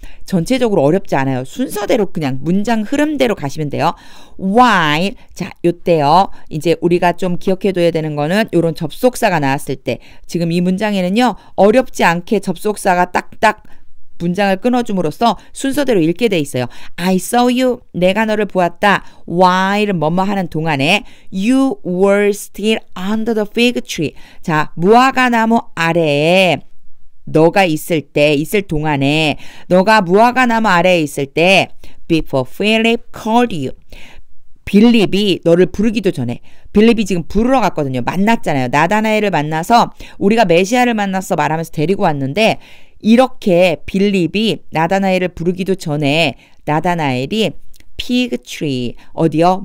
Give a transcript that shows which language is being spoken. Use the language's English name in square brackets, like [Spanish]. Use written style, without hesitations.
[Korean] 전체적으로 어렵지 않아요. 순서대로 그냥 문장 흐름대로 가시면 돼요. While, 자, 요때요. 이제 우리가 좀 기억해둬야 되는 거는 요런 접속사가 나왔을 때 지금 이 문장에는요. 어렵지 않게 접속사가 딱딱 문장을 끊어줌으로써 순서대로 읽게 돼 있어요. [English] I saw you. [Korean] 내가 너를 보았다. [English] While [Korean] 뭐뭐 하는 동안에 [English] you were still under the fig tree. [Korean] 자, 무화과 나무 아래에 너가 있을 동안에 너가 무화과나무 아래에 있을 때 [English] before Philip called you. [Korean] 빌립이 너를 부르기도 전에 빌립이 지금 부르러 갔거든요. 만났잖아요. 나다나엘을 만나서 우리가 메시아를 만났어 말하면서 데리고 왔는데 이렇게 빌립이 나다나엘을 부르기도 전에 나다나엘이 피그 트리 어디요?